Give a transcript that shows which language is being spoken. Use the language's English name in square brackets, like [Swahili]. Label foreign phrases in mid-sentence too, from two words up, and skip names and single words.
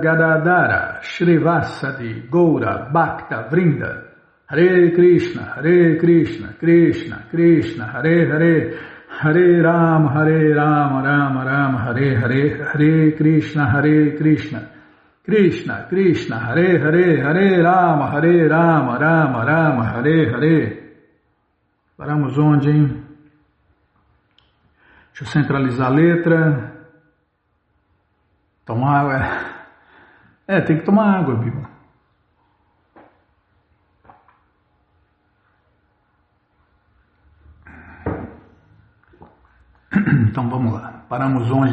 [Sanskrit] Gadadara, Shri Vasadi, Goura, Bhakta, Vrinda, Hare Krishna, Krishna, Krishna, Hare Hare, Hare Rama, Rama Rama, Hare Hare, Hare Krishna, Krishna, Krishna, Hare Hare, Hare Rama, Rama Rama, Hare Hare. [Portuguese] Paramos onde, hein? Deixa eu centralizar a letra. Tomar água. Tem que tomar água, viu? Então vamos lá. Paramos onde?